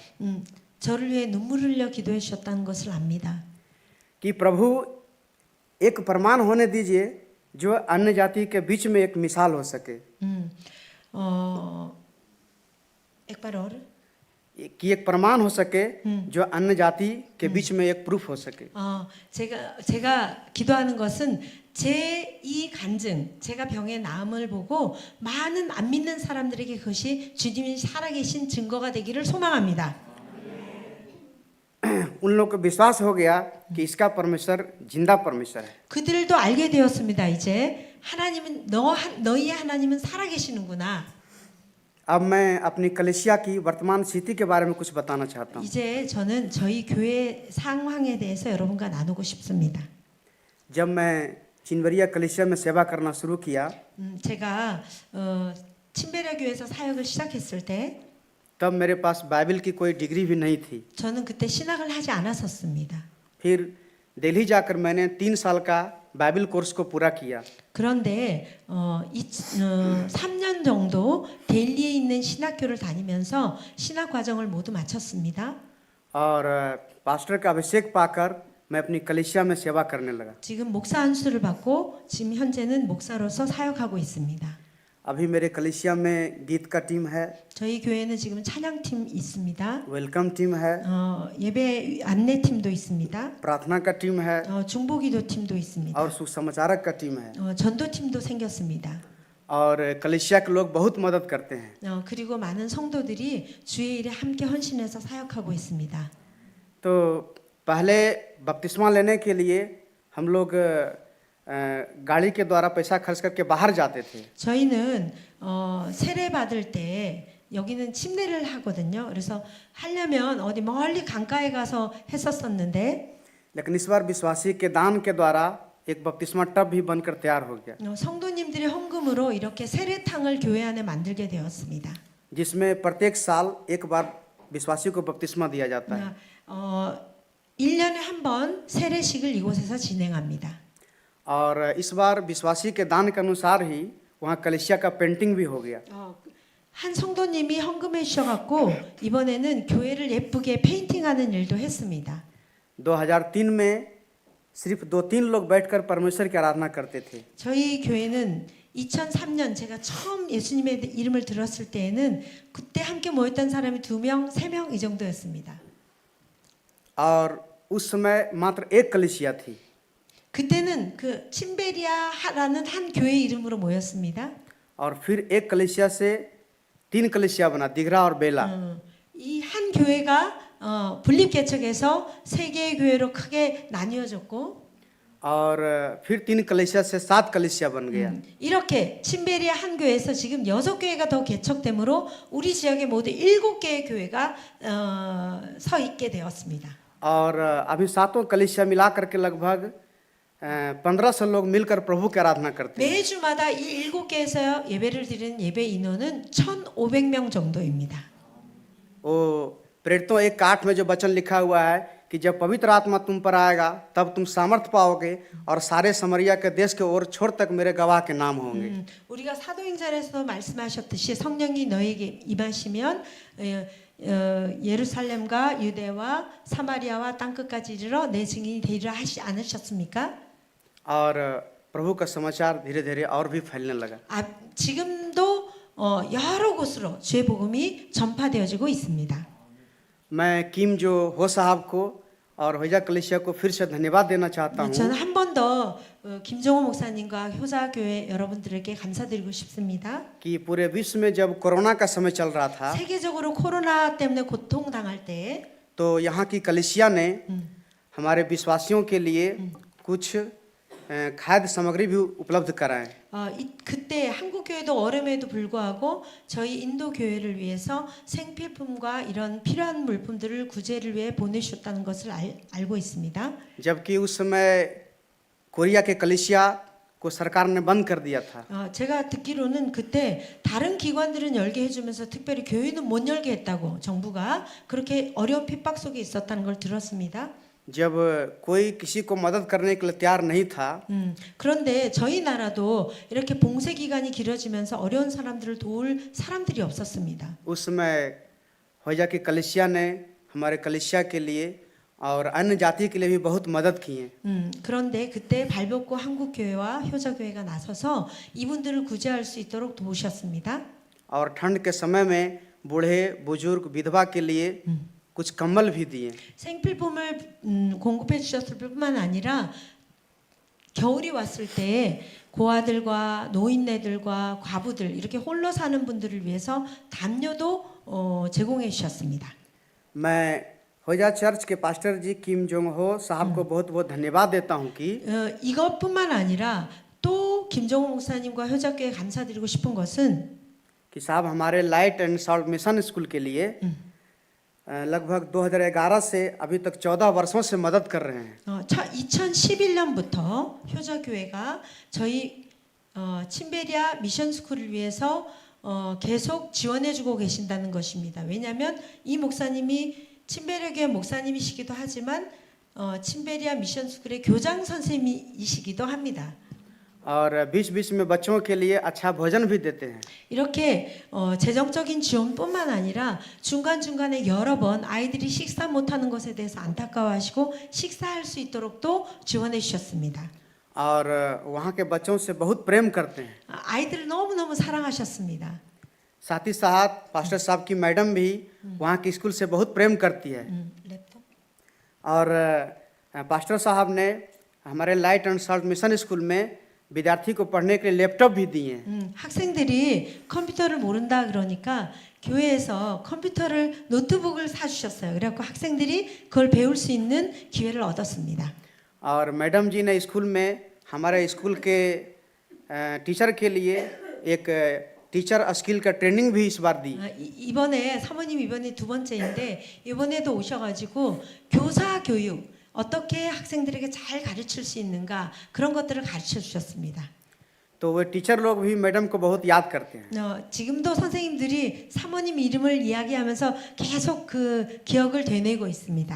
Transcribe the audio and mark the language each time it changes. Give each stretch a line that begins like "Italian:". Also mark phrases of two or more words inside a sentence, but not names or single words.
Korean: 저를 위해 눈물을 흘려 기도해 주셨다는 것을 압니다.
Hindi: कि प्रभु एक प्रमाण होने दीजिए जो अन्य जाति के बीच में एक मिसाल हो सके. एक बार और कि एक प्रमाण हो सके जो अन्य जाति के बीच में एक प्रूफ हो सके।
Korean: 제가 기도하는 것은 제 이 간증, 제가 병의 나음을 보고 많은 안 믿는 사람들에게 그것이 주님이 살아계신 증거가 되기를 소망합니다.
Hindi: उन लोग को विश्वास हो गया कि इसका परमेश्वर जिंदा परमेश्वर है।
Korean: 그들도 알게 되었습니다. 이제 하나님은 너희의 하나님은 살아계시는구나.
Hindi: अब मैं अपनी कलीसिया की वर्तमान स्थिति के बारे में कुछ बताना चाहता हूँ।
Korean: 이제 저는 저희 교회 상황에 대해서 여러분과 나누고 싶습니다.
Hindi: जब मैं चिनवरिया कलीसिया में सेवा करना शुरू किया
Korean: 제가 침베리아 교회에서 사역을 시작했을 때
Hindi: तब मेरे पास बाइबल की कोई डिग्री भी नहीं थी।
Korean: 저는 그때 신학을 하지 않았었습니다.
Hindi: फिर दिल्ली जाकर मैंने 3 साल का बाइबल कोर्स को पूरा किया।
Korean: 그런데 3년 정도 델리에 있는 신학교를 다니면서 신학 과정을 모두 마쳤습니다.
Hindi: और पास्टर का अभिषेक पाकर मैं अपनी कलीसिया में सेवा करने लगा।
Korean: 지금 목사 안수를 받고 지금 현재는 목사로서 사역하고 있습니다.
Hindi: अभी मेरे कलीसिया में गीत का टीम है,
Korean: 저희 교회는 지금 찬양팀 있습니다.
English: welcome team
Hindi: है,
Korean: 예배 안내팀도 있습니다.
Hindi: प्रार्थना का टीम है
Korean: 중보기도팀도 있습니다.
Hindi: और सुसमाचारक का टीम है।
Korean: 전도팀도 생겼습니다.
Hindi: और कलीसिया के लोग बहुत मदद करते हैं।
Korean: 그리고 많은 성도들이 주의 일에 함께 헌신해서 사역하고 있습니다.
Hindi: तो पहले बपतिस्मा लेने के लिए हम लोग गाड़ी के द्वारा पैसा खर्च करके बाहर जाते थे।
Korean: 저희는 세례 받을 때 여기는 침례를 하거든요. 그래서 하려면 어디 멀리 강가에 가서 했었었는데
Hindi: लेकिन इस बार विश्वासी के दान के द्वारा एक बपतिस्मा टब भी बनकर तैयार हो गया,
Korean: 성도님들의 헌금으로 이렇게 세례탕을 교회 안에 만들게 되었습니다.
Hindi: जिसमें प्रत्येक साल एक बार विश्वासी को बपतिस्मा दिया जाता है।
Korean: 1년에 한 번 세례식을 이곳에서 진행합니다.
Hindi: और इस बार विश्वासी के दान के अनुसार ही वहाँ कलीसिया का पेंटिंग भी हो गया।
Korean: 한 성도님이 헌금해 주셔갖고 이번에는 교회를 예쁘게 페인팅하는 일도 했습니다.
Hindi: 2003 में सिर्फ 2-3 लोग बैठकर परमेश्वर की आराधना करते थे।
Korean: 저희 교회는 2003년 제가 처음 예수님의 이름을 들었을 때에는 그때 함께 모였던 사람이 2명, 3명 이 정도였습니다.
Hindi: और उस समय मात्र एक कलीसिया थी।
Korean: 그때는 그 침베리아라는 한 교회 이름으로 모였습니다.
Hindi: और फिर एक कलीसिया से 3 कलीसिया बना, दिघरा और बेला।
Korean: 이 한 교회가 분립 개척해서 세 개의 교회로 크게 나뉘어졌고
Hindi: और फिर 3 कलीसिया से 7 कलीसिया बन गया।
Korean: 이렇게 침베리아 한 교회에서 지금 6교회가 더 개척되므로 우리 지역의 모두 7개의 교회가 서 있게 되었습니다.
Hindi: और अभी 7 कलीसिया मिला करके लगभग 1500 लोग मिलकर प्रभु की आराधना करते हैं।
Korean: 매주마다 이 7개에서 예배를 드리는 예배 인원은 1,500명 정도입니다.
Hindi: वो प्रेरितों 1:8 में जो वचन लिखा हुआ है कि जब पवित्र आत्मा तुम पर आएगा तब तुम सामर्थ पाओगे और सारे समरिया के देश के ओर छोर तक मेरे गवाह के नाम होंगे।
Korean: 우리가 사도행전에서 말씀하셨듯이 성령이 너에게 임하시면 예루살렘과 유대와 사마리아와 땅끝까지 이르러 내 증인이 되리라 하시 않으셨습니까?
Hindi: और प्रभु का समाचार धीरे धीरे और भी फैलने लगा।
Korean: 지금도 여러 곳으로 주의 복음이 전파되어지고 있습니다.
Hindi: मैं किम जो हो साहब को और होजा कलीसिया को फिर से धन्यवाद देना चाहता हूँ।
Korean: 저는 한 번 더 김종호 목사님과 효자교회 여러분들에게 감사드리고 싶습니다.
Hindi: कि पूरे विश्व में जब कोरोना का समय चल रहा था
Korean: 세계적으로 코로나 때문에 고통당할 때
Hindi: तो यहाँ की कलीसिया ने हमारे विश्वासियों के लिए कुछ खाद्य सामग्री भी उपलब्ध कराए।
Korean: 그때 한국 교회도 어려움에도 불구하고 저희 인도 교회를 위해서 생필품과 이런 필요한 물품들을 구제를 위해 보내주셨다는 것을 알고 있습니다.
Hindi: जबकि उस समय कोरिया के कलीसिया को सरकार ने बंद कर दिया था।
Korean: 제가 듣기로는 그때 다른 기관들은 열게 해주면서 특별히 교회는 못 열게 했다고 정부가 그렇게 어려운 핍박 속에 있었다는 걸 들었습니다.
Hindi: जब कोई किसी को मदद करने के लिए तैयार नहीं था
Korean: 그런데 저희 나라도 이렇게 봉쇄 기간이 길어지면서 어려운 사람들을 도울 사람들이 없었습니다.
Hindi: उस समय होजा की कलीसिया ने हमारे कलीसिया के लिए और अन्य जाति के लिए भी बहुत मदद की है।
Korean: 그런데 그때 발벗고 한국 교회와 효자 교회가 나서서 이분들을 구제할 수 있도록 도우셨습니다.
Hindi: और ठंड के समय में बूढ़े बुजुर्ग विधवा के लिए कुछ कम्बल भी दिए।
Korean: 생필품을 공급해 주셨을 뿐만 아니라 겨울이 왔을 때 고아들과 노인네들과 과부들 이렇게 홀로 사는 분들을 위해서 담요도 제공해 주셨습니다.
Hindi: मैं होजा चर्च के पास्टर जी किम जोंग हो साहब को बहुत बहुत धन्यवाद देता हूँ कि
Korean: 이것뿐만 아니라 또 김정호 목사님과 효자교회 감사드리고 싶은 것은
Hindi: साहब हमारे लाइट एंड साउंड मिशन स्कूल के लिए लगभग 2011 से अभी तक 14 वर्षों से मदद कर रहे हैं।
Korean: 2011년부터 효자교회가 저희 침베리아 미션 스쿨을 위해서 계속 지원해주고 계신다는 것입니다. 왜냐하면 이 목사님이 침베리아 교회 목사님이시기도 하지만 침베리아 미션 스쿨의 교장 선생님이시기도 합니다.
Hindi: और बीच-बीच में बच्चों के लिए अच्छा भोजन भी देते हैं।
Korean: 이렇게 재정적인 지원뿐만 아니라 중간중간에 여러 번 아이들이 식사 못하는 것에 대해서 안타까워하시고 식사할 수 있도록 또 지원해 주셨습니다.
Hindi: और वहाँ के बच्चों से बहुत प्रेम करते हैं।
Korean: 아이들을 너무너무 사랑하셨습니다.
Hindi: साथ ही साथ पास्टर साहब की मैडम भी वहाँ की स्कूल से बहुत प्रेम करती है।
Korean: 랩톱?
Hindi: और पास्टर साहब ने हमारे लाइट एंड साउंड मिशन स्कूल में विद्यार्थी को पढ़ने के लिए लैपटॉप भी दिए हैं।
Korean: 학생들이 컴퓨터를 모른다 그러니까 교회에서 컴퓨터를 노트북을 사주셨어요. 그래갖고 학생들이 그걸 배울 수 있는 기회를 얻었습니다.
Hindi: और मैडम जी ने स्कूल में हमारे स्कूल के टीचर के लिए एक
English: teacher skill
Hindi: का ट्रेनिंग भी इस बार दी।
Korean: 이번에 사모님 이번에 두 번째인데 이번에도 오셔가지고 교사 교육 어떻게 학생들에게 잘 가르칠 수 있는가 그런 것들을 가르쳐 주셨습니다.
Hindi: तो वे टीचर लोग भी मैडम को बहुत याद करते हैं।
Korean: 지금도 선생님들이 사모님 이름을 이야기하면서 계속 그 기억을 되뇌고 있습니다.